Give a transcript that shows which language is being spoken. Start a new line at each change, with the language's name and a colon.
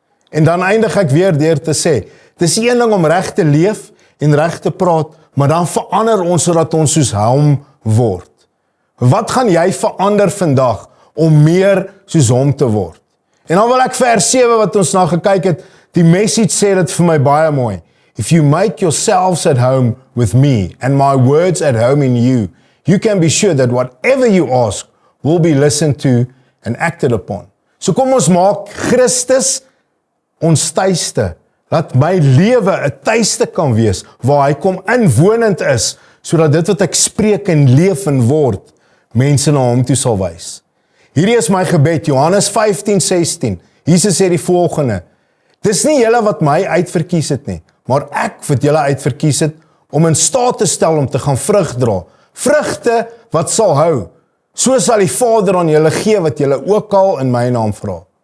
Afrikaans: En dan eindig ek weer deur te sê, dis een ding om reg te leef en reg te praat, maar dan verander ons sodat ons soos hom word. Wat gaan jy verander vandag om meer soos hom te word? En dan wil ek vers 7 wat ons na gekyk het, die message sê dit vir my baie mooi.
English: If you make yourselves at home with me and my words at home in you, you can be sure that whatever you ask will be listened to and acted upon.
Afrikaans: So kom ons maak Christus ons tuiste. Laat my lewe 'n tuiste kan wees waar hy kom inwonend is, sodat dit wat ek spreek en leef en word, mense na hom toe sal wys. Hierdie is my gebed, Johannes 15:16. Jesus sê die volgende: dis nie julle wat my uitverkies het nie, maar ek wat julle uitverkies het om in staat te stel om te gaan vrug dra. Vrugte wat sal hou. So sal die Vader aan julle gee wat julle ook al in my naam vra.